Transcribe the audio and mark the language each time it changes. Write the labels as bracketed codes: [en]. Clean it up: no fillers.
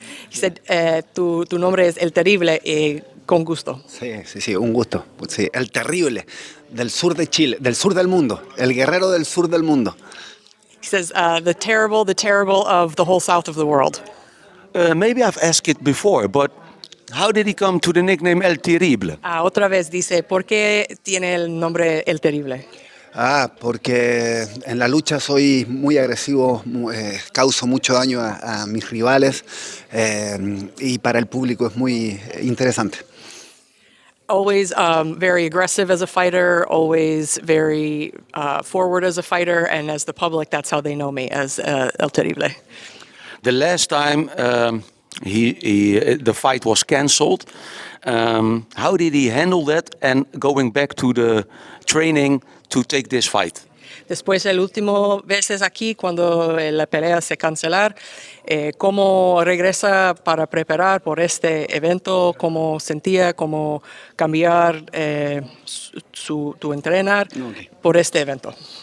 [en] He said, [es] tu nombre es El Terrible, con gusto. Sí, un gusto. Sí, el terrible del sur de Chile, del sur del mundo, el guerrero del sur del mundo. [en] He says, the terrible of the whole south of the world. Maybe I've asked it before, but how did he come to the nickname El Terrible? [es] Otra vez dice, ¿por qué tiene el nombre El Terrible? Porque en la lucha soy muy agresivo, causo mucho daño a mis rivales y para el público es muy interesante. [en] Always very aggressive as a fighter, always very forward as a fighter, and as the public, that's how they know me, as El Terrible. The last time the fight was cancelled, how did he handle that and going back to the training to take this fight? [es] Después, el último veces aquí, cuando la pelea se cancelar, ¿cómo regresa para preparar por este evento? ¿Cómo sentía? ¿Cómo cambiar tu entrenar por este evento?